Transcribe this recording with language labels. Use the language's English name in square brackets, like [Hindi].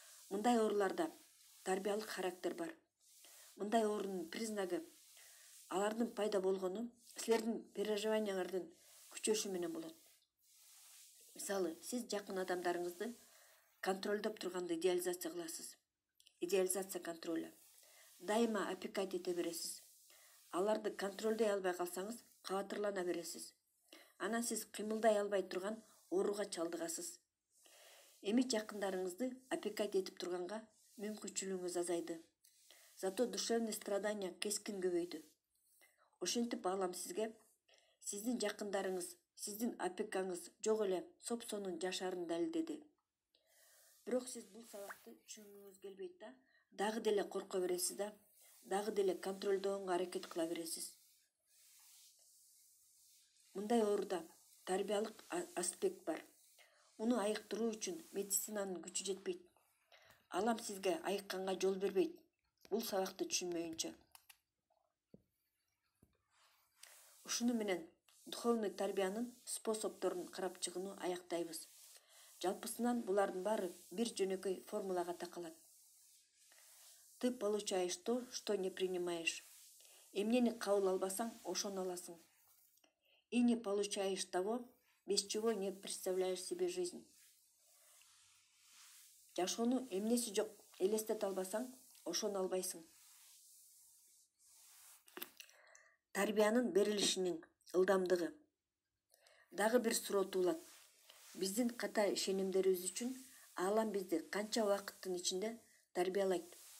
[Kyrgyz] Мындай ооруларда тарбиялык характер бар. Мындай оорунун признагы алардын пайда болгону силердин переживанияңардын күчөшү менен болот. Мисалы, сиз жакын адамдарыңызды контролдоп турганды идеализация кыласыз. [Russian] Идеализация контролю. [Kyrgyz] Дайыма опекать эте бересиз. Аларды контролдой албай калсаңыз, кабатырлана бересиз. Анан сиз кыймылдай албай турган ооруга чалдыгасыз. Эми жакындарыңызды опекать этип турганга мүмкүнчүлүгүңүз азайды. [Russian] Зато душевный страдания [Kyrgyz] кескин көбөйдү. Ошентип алам сизге, сиздин жакындарыңыз, сиздин опекаңыз жок эле соп-сонун жашаарын далилдеди. Бирок сиз бул сабакты түшүнгүңүз келбейт да, дагы деле корко бересиз да, дагы деле контролдогонго аракет кыла бересиз. Мындай ооруда тарбиялык аспект бар. Муну айыктыруу үчүн медицинанын күчү жетпейт. Алам сизге айыкканга жол бербейт, бул сабакты түшүнмөйүнчө. Ушуну менен духовный тарбиянын способдорун карап чыгууну аяктайбыз. Жалпысынан булардын баары бир жөнөкөй формулага такалат. [Russian] Ты получаешь то, что не принимаешь. [Kyrgyz] Эмнени кабыл албасаң, ошону аласың. [Russian] И не получаешь того, без чего не представляешь себе жизнь. [Kyrgyz] Жашоону эмнеси жок элестете албасаң, ошону албайсың. Тарбиянын берилишинин ылдамдыгы. Дагы бир суроо туулат. Биздин ката ишенимдерибиз үчүн Аалам бизди канча убакыттын ичинде тарбиялайт?